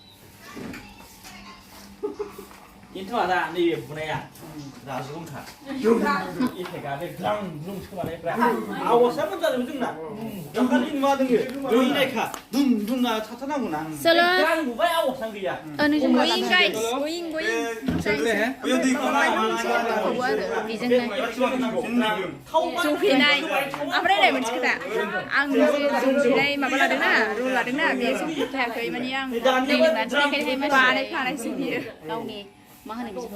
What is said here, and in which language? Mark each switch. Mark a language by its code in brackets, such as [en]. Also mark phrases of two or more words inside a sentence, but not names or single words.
[brx] खिन्थु आदा नैबे बुनाया राजगुमखा इफेक्टआ बे ग्रां ग्रुम सोमानायफ्रा आवाजआ मोजां जादों जोंना दाखालि नुवा दोङो गैनायखा दुम दुमना थाथारनांगौना चलो ग्रां बुबाय आवाजआ गैया [en] going guys going [brx] बेयाव दैखौ जौफेनाय ओमफ्राय नै मोनसे खोथा आं जे जौफेनाय माबा लादोंना रुल लादोंना बेयो जौफेथायाखै माने आं दै लोंनानै बानायखानायसो बियो गावनि मा होनो बिदिखौ